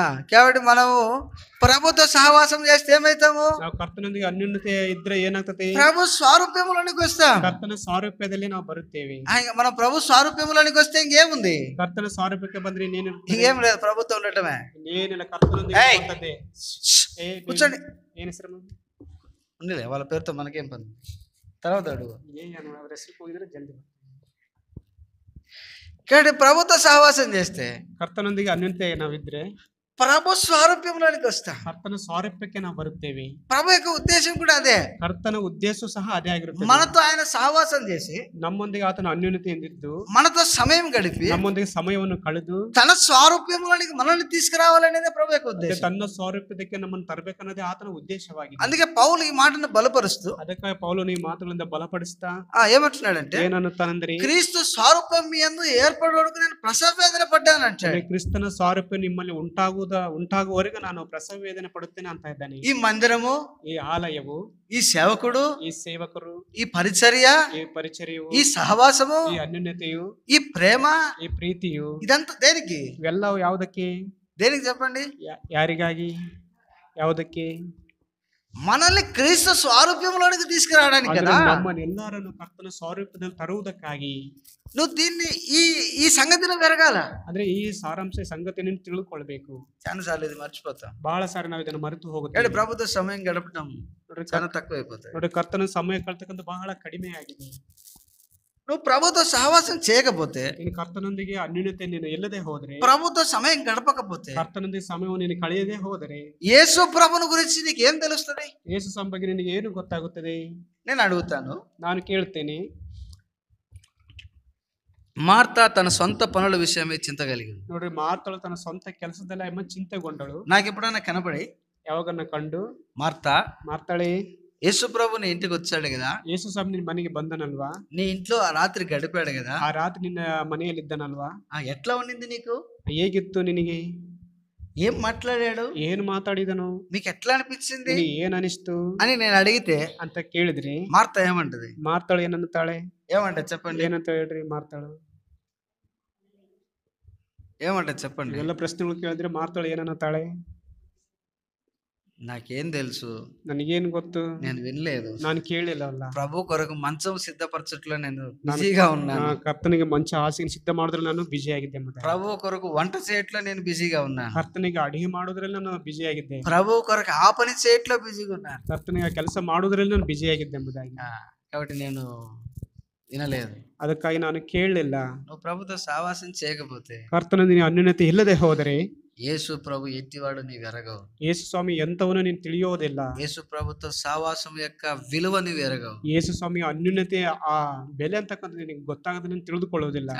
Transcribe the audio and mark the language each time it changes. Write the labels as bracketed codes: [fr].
[te] కాబట్టి మనము ప్రభుతో సహవాసం చేస్తే ఏమైతాము? [kn] ನಾವು ಕರ್ತನೊಂದಿಗೆ ಅನ್ಯೋನ್ಯತೆ ಇದ್ರೆ ಏನಾಗ್ತದೆ? [te] ప్రభు స్వరూప్యములోనికి వస్తాం. [kn] ಕರ್ತನ ಸಾರೂಪ್ಯದಲ್ಲಿ ನಾವು ಬರುತ್ತೇವೆ. [te] మనం ప్రభు స్వరూప్యములోనికి వస్తే ఇంకేముంది? [kn] ಕರ್ತನ ಸಾರೂಪ್ಯಕ್ಕೆ ಬಂದ್ರೆ [te] ఇంకేం లేదు, ప్రభుత్వం ఉండటమే. [kn] ಏನಿಲ್ಲ, ಕರ್ತನೊಂದಿಗೆ ಇರುವಂತದ್ದೇ. [te] కూర్చోండి. [kn] ಏನು ಹೆಸರು? [te] ఉండిలే, వాళ్ళ పేరుతో మనకేం పని, తర్వాత అడుగు. జల్దీ. కాబట్టి ప్రభుత్వ సహవాసం చేస్తే, [kn] ಕರ್ತನೊಂದಿಗೆ ಅನ್ಯೋನ್ಯತೆ ನಾವಿದ್ರೆ [te] ప్రభు స్వరూప్యంలోనికి వస్తాం. [kn] ಕರ್ತನ ಸಾರೂಪ್ಯಕ್ಕೆ ನಾವು ಬರುತ್ತೇವೆ. [te] ప్రభు యొక్క ఉద్దేశం కూడా అదే. [kn] ಕರ್ತನ ಉದ್ದೇಶ ಸಹ ಅದೇ ಆಗಿರುತ್ತೆ. [te] మనతో ఆయన సహవాసం చేసి [kn] ನಮ್ಮೊಂದಿಗೆ ಆತನ ಅನ್ಯೋನ್ಯತೆಯಿಂದಿದ್ದು [te] మనతో సమయం గడిపి [kn] ನಮ್ಮೊಂದಿಗೆ ಸಮಯವನ್ನು ಕಳೆದು [te] తన స్వరూప్యంలోనికి మనల్ని తీసుకురావాలనేదే ప్రభు యొక్క ఉద్దేశం. [kn] ತನ್ನ ಸಾರೂಪ್ಯಕ್ಕೆ ನಮ್ಮನ್ನು ತರಬೇಕನ್ನೋದೇ ಆತನ ಉದ್ದೇಶವಾಗಿದೆ. [te] అందుకే పౌలు ఈ మాటను బలపరుస్తూ, [kn] ಅದಕ್ಕಾಗಿ ಪೌಲನು ಈ ಮಾತುಗಳಿಂದ ಬಲಪಡಿಸ್ತಾ [te] ఏమంటున్నాడంటే, [kn] ಏನನ್ನುತ್ತಾನಂದ್ರೆ, [te] క్రీస్తు స్వరూపం మీ యందు ఏర్పడడానికి నేను ప్రసవ వేదన పడ్డానంటాడు. [kn] ಕ್ರಿಸ್ತನ ಸಾರೂಪ್ಯ ನಿಮ್ಮಲ್ಲಿ ಉಂಟಾಗುವವರೆಗೂ ನಾನು ಪ್ರಸವ ವೇದನೆ ಪಡುತ್ತೇನೆ ಅಂತ ಇದ್ದಾನೆ. [te] ఈ మందిరము, [kn] ఈ ఆలయವು, [te] ఈ సేవకుడు, [kn] ఈ సేవಕರು, [te] ఈ పరిచర్య, [kn] ఈ ಪರಿಚರ್ಯವು, [te] ఈ సహవాసము, [kn] ఈ ಅನ್ಯೋನ್ಯತೆಯು, [te] ఈ ప్రేమ, [kn] ಈ ಪ್ರೀತಿಯು, [te] ఇదంతా దేనికి? [kn] ಇವೆಲ್ಲವೂ ಯಾವುದಕ್ಕೆ? [te] దేనికి చెప్పండి? [kn] ಯಾರಿಗಾಗಿ? ಯಾವುದಕ್ಕೆ? [te] మనల్ని క్రీస్తు స్వారూప్యంలోనికి తీసుకురావడానికి [kn] ಅಂದ್ರೆ [te] కదా. [kn] ನಮ್ಮನ್ನೆಲ್ಲರನ್ನು ಕರ್ತನ ಸ್ವರೂಪದಲ್ಲಿ ತರುವುದಕ್ಕಾಗಿ. [te] నువ్వు దీన్ని ఈ ఈ సంగతిని పెరగాల. [kn] ಅಂದ್ರೆ ಈ ಸಾರಾಂಶ ಸಂಗತಿಯನ್ನು ತಿಳ್ಕೊಳ್ಬೇಕು. [te] చాలాసార్లు ఇది మర్చిపోతాం. [kn] ಬಹಳ ಸಾರಿ ನಾವು ಇದನ್ನು ಮರೆತು [te] అంటే [kn] ಹೋಗುತ್ತೇವೆ. [te] ప్రభుత్వ సమయం గడపడం [kn] ನೋಡ್ರಿ [te] చాలా తక్కువైపోతాయి. [kn] ನೋಡ್ರಿ ಕರ್ತನ ಸಮಯ ಕಳ್ತಕ್ಕಂಥ ಬಹಳ ಕಡಿಮೆ ಆಗಿದೆ. [te] నువ్వు ప్రభుత్వ సహవాసం చేయకపోతే, [kn] ನೀನು ಕರ್ತನೊಂದಿಗೆ ಅನ್ಯೋನ್ಯತೆ ನೀನು ಇಲ್ಲದೆ ಹೋದ್ರೆ, [te] ప్రభుత్వ సమయం గడపకపోతే, [kn] ಕರ್ತನೊಂದಿಗೆ ಸಮಯವನ್ನು ನೀನು ಕಳೆಯದೆ ಹೋದರೆ, [te] యేసు ప్రభుని గురించి నీకు ఏం తెలుస్తుంది? [kn] ಯೇಸು ಸ್ವಾಮಿ ಬಗ್ಗೆ ನಿನಗೆ ಏನು ಗೊತ್ತಾಗುತ್ತದೆ? [te] నేను అడుగుతాను. [kn] ನಾನು ಕೇಳ್ತೇನೆ. [te] మార్తా తన సొంత పనుల విషయమే చింత కలిగింది. [kn] ನೋಡ್ರಿ ಮಾರ್ತಳು ತನ್ನ ಸ್ವಂತ ಕೆಲಸದಲ್ಲ ಎಂಬ ಚಿಂತೆಗೊಂಡಳು. [te] నాకు ఎప్పుడైనా కనపడి [kn] ಯಾವಾಗನ್ನ ಕಂಡು, ಮಾರ್ತಾಳೆ, [te] యేసు ప్రభు నీ ఇంటికి వచ్చాడు కదా, [kn] ಯೇಸು ಸ್ವಾಮಿ ನಿನ್ನ ಮನೆಗೆ ಬಂದನಲ್ವಾ, [te] నీ ఇంట్లో ఆ రాత్రి గడిపాడు కదా, [kn] ಆ ರಾತ್ರಿ ನಿನ್ನ ಮನೆಯಲ್ಲಿ ಇದ್ದನಲ್ವಾ, [te] ఎట్లా ఉండింది నీకు? [kn] ಹೇಗಿತ್ತು ನಿನಗೆ? [te] ఏం మాట్లాడాడు? [kn] ಏನು ಮಾತಾಡಿದನು? [te] మీకు ఎట్లా అనిపించింది [kn] ನಿನಗೆ ಏನ್ ಅನಿಸ್ತು [te] అని నేను అడిగితే [kn] ಅಂತ ಕೇಳಿದ್ರಿ, [te] మార్తా ఏమంటది? [kn] ಮಾರ್ತಾಳು ಏನಂತಾಳೆ? [te] ఏమంటది చెప్పండి? [kn] ಏನಂತ ಹೇಳ್ರಿ ಮಾರ್ತಾಳು? [te] ఏమంటది చెప్పండి? [kn] ಎಲ್ಲ ಪ್ರಶ್ನೆಗಳು ಕೇಳಿದ್ರೆ ಮಾರ್ತಾಳು ಏನಂತಾಳೆ? [te] నాకేం తెలుసు, [kn] ನನಗೇನು ಗೊತ್ತು, [te] నేను వినలేదు, [kn] ನಾನು ಕೇಳಿಲ್ಲ ಅಲ್ಲ. [te] ప్రభు కొరకు మంచం సిద్ధపరచట్లో నేను బిజీగా ఉన్నాను. [kn] ಕರ್ತನಿಗೆ ಮಂಚ ಹಾಸಿಗೆ ಸಿದ್ಧ ಮಾಡಿದ್ರಲ್ಲಿ ನಾನು ಬಿಜಿ ಆಗಿದ್ದೆ. ಮತ್ತೆ [te] ప్రభు కొరకు వంట చేయట్లో నేను బిజీగా ఉన్నాను. [kn] ಕರ್ತನಿಗೆ ಅಡಿಗೆ ಮಾಡೋದ್ರಲ್ಲಿ ನಾನು ಬಿಜಿ ಆಗಿದ್ದೆ. [te] ప్రభు కొరకు ఆ పని చేయట్లో బిజీగా ఉన్నాను. [kn] ಕರ್ತನಿಗೆ ಕೆಲಸ ಮಾಡೋದ್ರಲ್ಲಿ ನಾನು ಬಿಜಿ ಆಗಿದ್ದೆ ಎಂಬುದಾಗಿ. [te] కాబట్టి నేను వినలేదు. [kn] ಅದಕ್ಕಾಗಿ ನಾನು ಕೇಳಲಿಲ್ಲ. [te] నువ్వు ప్రభుతో సావాసం చేయకపోతే, [kn] ಕರ್ತನ ನೀನು ಅನ್ಯೋನ್ಯತೆ ಇಲ್ಲದೆ ಹೋದರೆ, [te] యేసు ప్రభు ఎట్టివాడు నీవు ఎరగవు. [kn] ಯೇಸು ಸ್ವಾಮಿ ಎಂತವನು ನೀನು ತಿಳಿಯೋದಿಲ್ಲ. [te] యేసు ప్రభుతో సావాసం యొక్క విలువ నీవు ఎరగవు. [kn] ಯೇಸು ಸ್ವಾಮಿ ಅನ್ಯೋನ್ಯತೆ ಆ ಬೆಲೆ ಅಂತಕ್ಕಂಥ ನಿನಗೆ ಗೊತ್ತಾಗದೆ ನೀನು ತಿಳಿದುಕೊಳ್ಳೋದಿಲ್ಲ.